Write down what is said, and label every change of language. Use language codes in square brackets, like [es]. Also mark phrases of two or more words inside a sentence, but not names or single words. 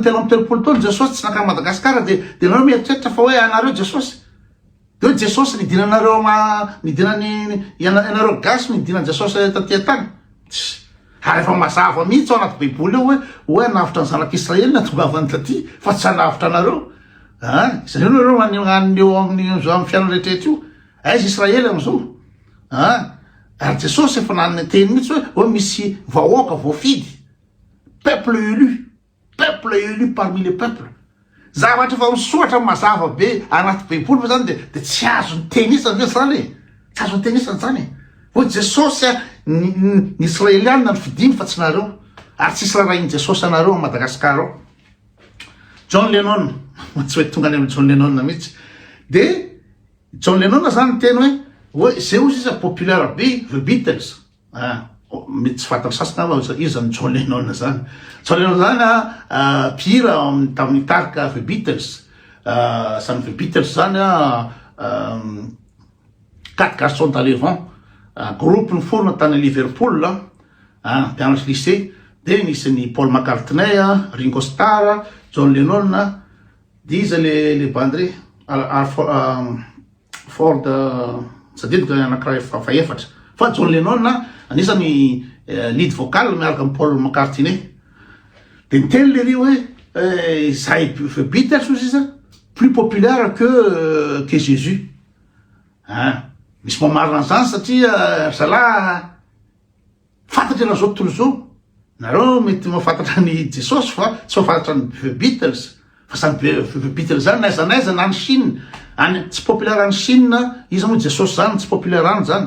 [mg] telo amin'ny telopolo taona Jesosy tsy nakany Madagasikara de nareo mieritreritra fa hoe anareo Jesosy de hoe Jesosy nidinanareo ianareo gasy nidinan'i Jesosy taty tany ary efa mazava mihitsy ao anaty baiboly ao hoe navitra ny zanak'Israely natongavany taty fa tsy hanavitra anareo izay nareo manio eo amin'ny fiainana rehetrarehetra io aiza Israely am'izao ary Jesosy efa nan'ny teny mihitsy hoe misy vahoaka voafidy [fr] peuple élu parmi les peuples [mg] zavatra efa misoratra mazava be anaty baiboly fa zany de tsy azo ny tenisany zany tsy azo ny tenisany zany hoe Jesosy ny Israelianina ny fidiny fa tsy nareo ary tsisy raha iny Jesosy anareo a Madagasikara ao John Lennon tsy hoe tonga any amin'ny John Lennon mihitsy. De John Lennon zany teny hoe zay ozy izy populaire be the Beatles. Mety tsy fantatra sasany izy zany John Lennon zany. John Lennon zany mpihira tamin'ny tarika the Beatles. Zany the Beatles zany [fr] 4 garçons dans le vent. [mg] Groupe niforona tany Liverpool mpianatra lycée. De nisy ny Paul McCartney, Ringo Starr, John Lennon, de izy le bandry Ford sadidika anankiray faefatra. Fa John Lennon anisany [en] lead vocal [mg] miaraka amin'ny Paul McCartney. De niteny le ry hoe zay the Beatles izy [fr] plus populaire que Jésus. [mg] Misy mamarina an'izany satria zalahy fantatra na zao tontolo zao. Nareo mety mahafantatra ny Jesosy fa tsy mahafantatra ny the Beatles. Fa zany the Beatles zany naiza na any Chine, any tsy populaire any Chine, izy moa Jesosy zany tsy populaire any zany.